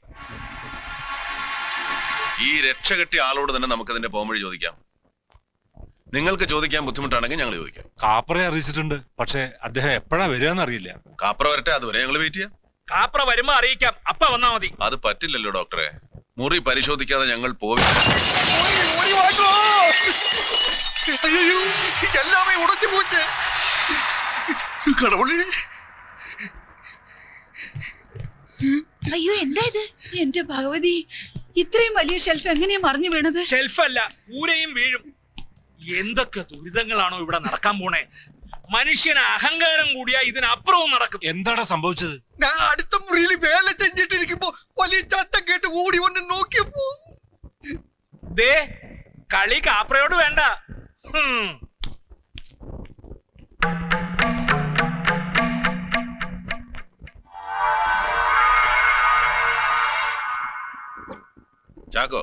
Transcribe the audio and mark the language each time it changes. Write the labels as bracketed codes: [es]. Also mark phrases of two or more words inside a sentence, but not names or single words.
[ml] ഈ രക്ഷ കെട്ടിയ ആളോട് തന്നെ നമുക്കതിന്റെ പോംവഴി ചോദിക്കാം. നിങ്ങൾക്ക് ചോദിക്കാൻ ബുദ്ധിമുട്ടാണെങ്കിൽ ഞങ്ങൾ ചോദിക്കാം. കാപ്പറെ അറിയിച്ചിട്ടുണ്ട്, പക്ഷെ അദ്ദേഹം എപ്പോഴാ വരികയെന്ന് അറിയില്ല. കാപ്ര വരട്ടെ, അതുവരെ ഞങ്ങൾ വെയിറ്റ് ചെയ്യാം. കാപ്ര വരുമ്പോ അറിയിക്കാം, അപ്പ വന്നാ മതി. അത് പറ്റില്ലല്ലോ ഡോക്ടറെ, മുറി പരിശോധിക്കാതെ ഞങ്ങൾ പോവില്ല. [ta] எல்லாமே உடைஞ்சு போச்சு. கடவுளே, [ml] അയ്യോ എന്താ ഇത്? എന്റെ ഭഗവതി, ഇത്രയും വലിയ ഷെൽഫ് എങ്ങനെയാ മറിഞ്ഞു വീണത്? ഷെൽഫല്ല, ഊരയും വീഴും. എന്തൊക്കെ ദുരിതങ്ങളാണോ ഇവിടെ നടക്കാൻ പോണേ. മനുഷ്യന് അഹങ്കാരം കൂടിയാ ഇതിനപ്പുറവും നടക്കും. എന്താണ് സംഭവിച്ചത്? [ta] நான் அடுத்த முறையில் வேலை செஞ்சிட்டு இருக்கப்போ വലിയ சத்தம் கேட்டு ஓடி வந்து നോക്കിയപ്പോ [ml] ദേ, കളി കാപ്രയോട് വേണ്ട. ചാക്കോ